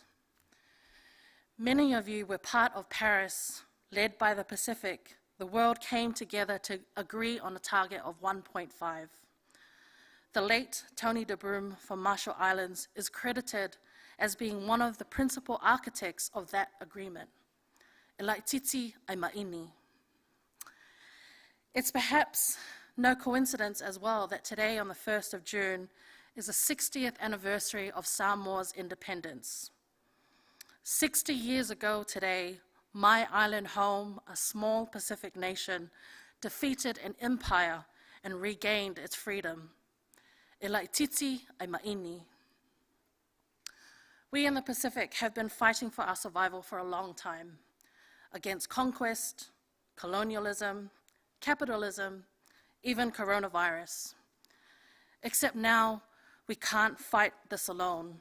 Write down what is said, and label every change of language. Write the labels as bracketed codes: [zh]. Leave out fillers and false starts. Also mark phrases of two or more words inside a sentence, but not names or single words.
[en] Many of you were part of Paris, led by the Pacific. The world came together to agree on a target of 1.5. The late Tony de Broom from Marshall Islands is credited as being one of the principal architects of that agreement. [sm] Elai titi ai ma'ini. [en] It's perhaps no coincidence as well that today, on the 1st of June, is the 60th anniversary of Samoa's independence. 60 years ago today, my island home, a small Pacific nation, defeated an empire and regained its freedom. [sm] Elai titi ai ma'ini. [en] We in the Pacific have been fighting for our survival for a long time, against conquest, colonialism, capitalism, even coronavirus. Except now, we can't fight this alone.